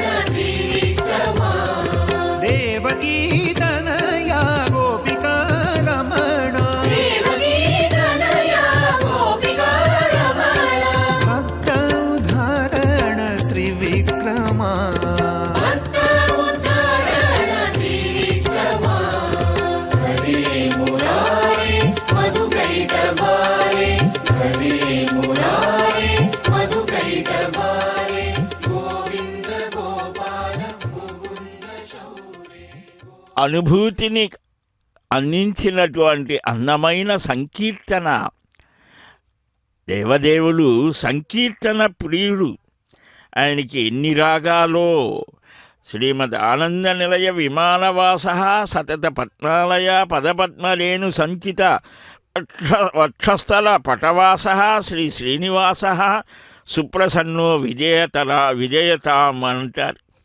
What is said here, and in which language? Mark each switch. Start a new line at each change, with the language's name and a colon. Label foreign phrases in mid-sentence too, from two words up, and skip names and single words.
Sanskrit: त्रिविक्रमा देवकी तनया गोपिका रमण देवकी तनया गोपिका रमण भक्त उद्धारण त्रिविक्रमा भक्त उद्धारण त्रिविक्रमा हरे मुरारे मधुकैटभारे हरे मुरारे मधुकैटभारे गोविन्द गोपाल मुकुन्द शौरे
Telugu: అనుభూతిని అందించినటువంటి అందమైన సంకీర్తన. దేవదేవులు సంకీర్తన ప్రియుడు. ఆయనకి ఎన్ని రాగాలో.
Sanskrit: శ్రీమద్ ఆనంద నిలయ విమానవాస సతత పద్మాలయ పదపద్మరేణు సంచిత వక్షస్థల పటవాస శ్రీ శ్రీనివాస సుప్రసన్నో విజయతాం అంటారు.